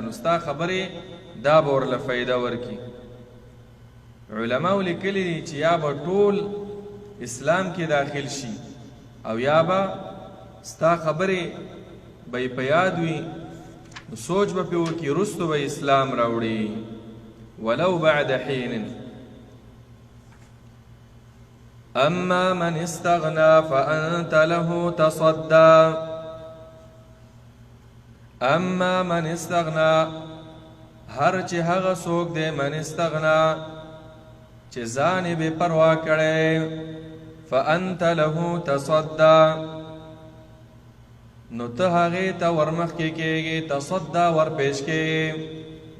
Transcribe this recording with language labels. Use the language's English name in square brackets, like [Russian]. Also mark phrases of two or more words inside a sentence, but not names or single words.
[Pashto] نو ستا خبرې دا به ورله فایده ورکړي. علماو لیکلي دي چې یا به ټول اسلام کې داخل شي او یا به ستا خبرې به یې په یاد وي، سوچ به پې وکړي، وروستو به اسلام راوړي. [Arabic] ولو بعد حین اما من استغنا فانت له تصدى. اما من استغنا، [Pashto] هر چې هغه څوک دی [Arabic] من استغنا [Pashto] چې ځان یې بې پروا کړی، [Arabic] فانت له تصدى، [Pashto] نو ته هغې ته ورمخکې کېږي، تصدى ورپېش کېږي.